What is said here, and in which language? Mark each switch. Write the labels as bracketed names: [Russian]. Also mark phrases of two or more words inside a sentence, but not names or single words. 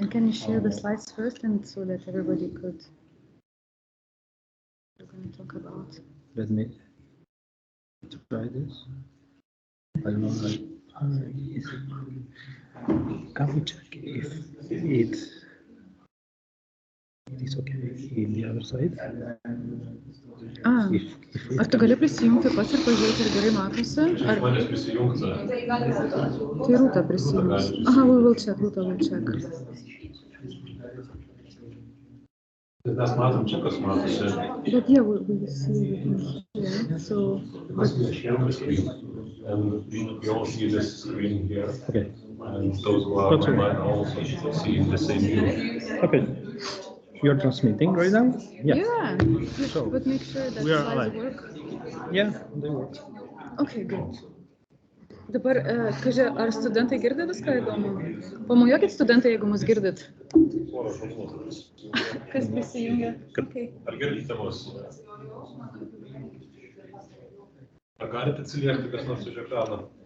[English] And can you share the slides first, and so that everybody could? We're going to talk about. Let me try this. I don't know. Can we check if it is okay in the other side? [Lithuanian] Ar tu gali prisijungti pats ir pažiūrėti, ar gerai matosi? Ar Manęs prisijungti. Tai Rūta prisijungs. [English] Aha, we will check, Rūta will check. [Lithuanian] Mes matom čia, kas matosi. [English] But yeah, we see it here, so... And we all see this screen here. Okay. And those who are online also see the same view. Okay. You're transmitting right now? Yeah. So, but make sure that we are slides live. work. Yeah, they work. Okay, good. [Lithuanian] Dabar, kaži, ar studentai girdi viską įdomu? Pamojuokit studentai, jeigu mus girdit. Kas prisijungia? Okay. Ar girdite mus? Ar galite atsiliepti kas nors iš ekrano?